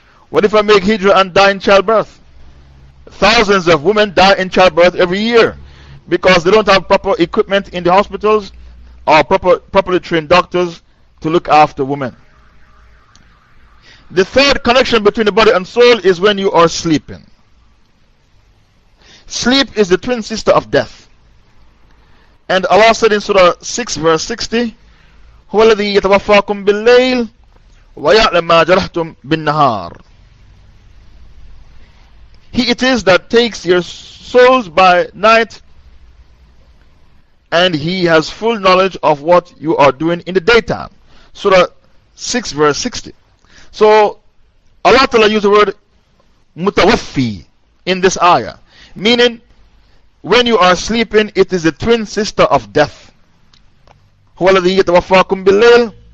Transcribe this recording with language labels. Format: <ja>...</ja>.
<en>What if I make hijrah and die in childbirth? Thousands of women die in childbirth every year because they don't have proper equipment in the hospitals or properly trained doctors to look after women. The third connection between the body and soul is when you are sleeping. Sleep is the twin sister of death. And Allah said in Surah 6 verse 60,</en> <ar>هو الذي يتوفاكم بالليل ويعلم ما جرحتم بالنهار.</ar> <en>He it is that takes your souls by night, and He has full knowledge of what you are doing in the daytime. Surah 6 verse 60. So Allah Ta'ala used the word mutawaffi in this ayah, meaning when you are sleeping, it is the twin sister of death.</en> <ar>هو الذي يتوفاكم بالليل</ar>